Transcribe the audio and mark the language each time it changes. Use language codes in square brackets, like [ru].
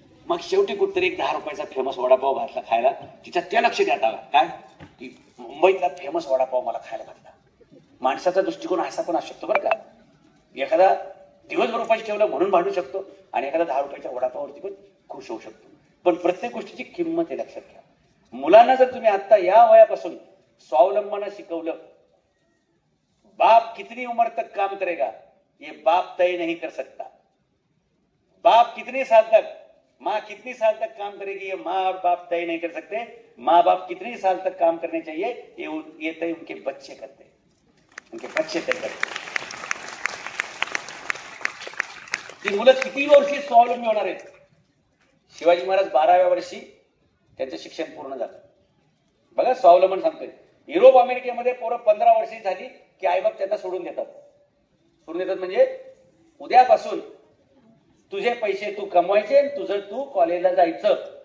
[mr] मग शेवटी कुठतरी एक 10 रुपयाचा फेमस वडापाव घातला खायला. तिच्या त्या लक्ष देत आला काय की मुंबईतला फेमस वडापाव मला खायला घातला. माणसाचा दृष्टिकोन असा पण असू शकतो बरं का. एखादा दिवसभर उपाशी ठेवला म्हणून भांडू शकतो, आणि एखादा 10 रुपयाच्या वडापावरती पण खुश होऊ शकतो. पण प्रत्येक गोष्टीची किंमत आहे, लक्षात घ्या. मुलांना जर तुम्ही आता या वयापासून स्वावलंबना शिकवलं, [hi] बाप कितनी उम्र तक काम करेगा ये बाप तय नहीं कर सकता। बाप कितने साल तक, माँ कितनी साल तक काम करेगी ये माँ और बाप तय नहीं कर सकते। माँ बाप कितने साल तक काम करने चाहिए ये तय उनके बच्चे करते हैं, उनके बच्चे तय करते हैं। [mr] ती मुलं किती वर्षी स्वावलंबी होणार आहेत? शिवाजी महाराज 12व्या वर्षी त्यांचं शिक्षण पूर्ण झालं। बघा स्वावलंबन सांगतोय। युरोप अमेरिकेमध्ये पोरं 15 वर्षी झाली की आईबाप त्यांना सोडून देतात। सोडून देतात म्हणजे उद्यापासून तुझे पैसे तू कमवायचे, तुझं तू कॉलेजला जायचं।